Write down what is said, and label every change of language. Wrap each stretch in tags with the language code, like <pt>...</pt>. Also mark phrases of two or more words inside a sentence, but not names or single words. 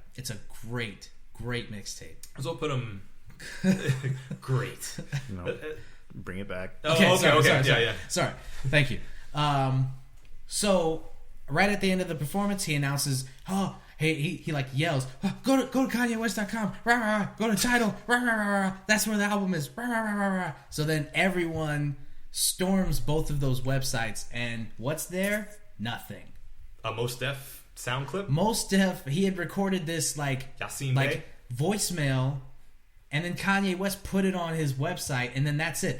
<en>It's a great mixtape. So I'll put him great. No, bring it back. Okay. Yeah. Sorry. Thank you. So right at the end of the performance, he announces, he like yells, go to KanyeWest.com, rah, rah, rah, go to Tidal, rah, rah, rah, rah, that's where the album is, rah, rah, rah, rah. So then everyone storms both of those websites, and what's there? Nothing. A Mos Def sound clip? Mos Def, he had recorded this Yasin voicemail, and then Kanye West put it on his website, and then that's it.</en>